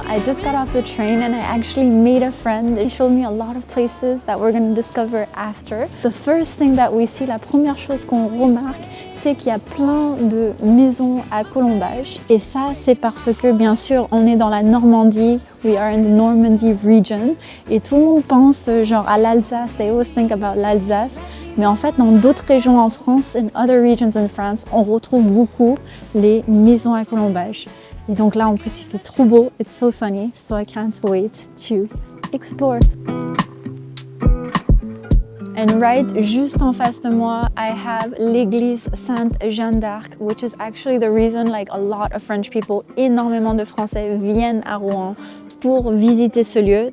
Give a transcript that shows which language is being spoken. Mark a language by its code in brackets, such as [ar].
[en] I just got off the train and I actually made a friend. They showed me a lot of places that we're going to discover after. The first thing that we see, [fr] la première chose qu'on remarque, c'est qu'il y a plein de maisons à colombage. Et ça, c'est parce que, bien sûr, on est dans la Normandie. [en] We are in the Normandy region. [fr] Et tout le monde pense genre à l'Alsace. [en] They always think about l'Alsace. [fr] Mais en fait, dans d'autres régions en France, [en] in other regions in France, [fr] on retrouve beaucoup les maisons à colombage. Et donc là, en plus, il fait trop beau. [en] It's so sunny, so I can't wait to explore. And right [fr] juste en face de moi, [en] I have l'église Sainte Jeanne d'Arc, which is actually the reason like a lot of French people, [fr] énormément de Français viennent à Rouen pour visiter ce lieu.